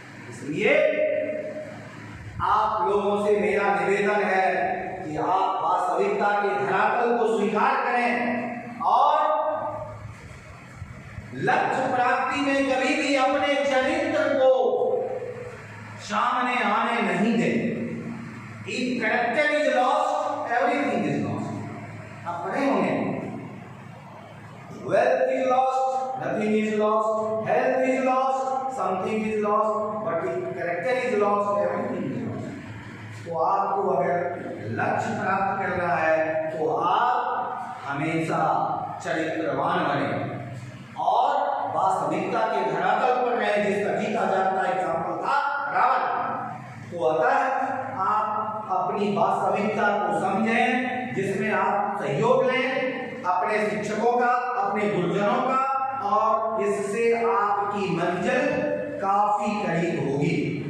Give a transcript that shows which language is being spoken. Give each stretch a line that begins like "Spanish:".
Hindi: इसलिए आप लोगों से मेरा निवेदन है कि आप वास्तविकता के धरातल को स्वीकार करें और लक्ष्य प्राप्ति में कभी भी अपने चरित्र को सामने आने नहीं दें।
English: If character is lost, everything is lost।
Hindi: आप पढ़े होंगे,
English: wealth is lost, nothing is lost, health is lost, something is lost, but if character is lost, everything is lost।
Hindi: तो आपको अगर लक्ष्य प्राप्त करना है तो आप हमेशा चरित्रवान बने और वास्तविकता के धरातल पर रहें, जिसका जीता जाता एग्जाम्पल था रावण। तो अतः आप अपनी वास्तविकता को समझें, जिसमें आप सहयोग लें अपने शिक्षकों का, अपने गुरुजनों का, और इससे आपकी मंजिल काफी करीब होगी।